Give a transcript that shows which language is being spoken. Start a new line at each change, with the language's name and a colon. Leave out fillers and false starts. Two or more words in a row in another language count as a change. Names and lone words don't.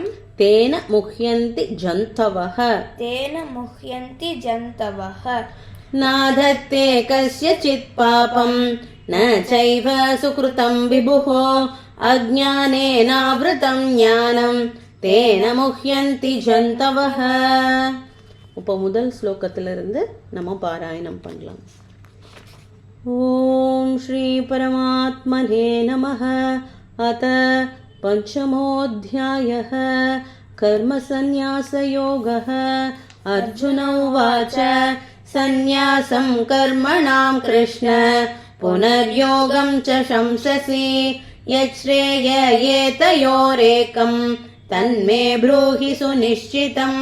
Sanskrit: तेन मुह्यन्ति जन्तवः तेन मुह्यन्ति जन्तवः नाधत्ते कस्यचित् पापं न चैव सुकृतं विभुः अज्ञानेनावृतं ज्ञानं तेन मुह्यन्ति ஜந்தவஹ.
Tamil: இப்போ முதல் ஸ்லோகத்திலிருந்து நம்ம பாராயணம் பண்ணலாம்.
Sanskrit: ॐ श्री परमात्मने नमः. அத பஞ்சமோऽध्यायः कर्मसन्न्यासयोगः. अर्जुन उवाच सन्न्यासं कर्मणां कृष्ण पुनर्योगं च शंससि यच्छ्रेययेतयोरेकं तन्मे ब्रूहि सुनिश्चितम्।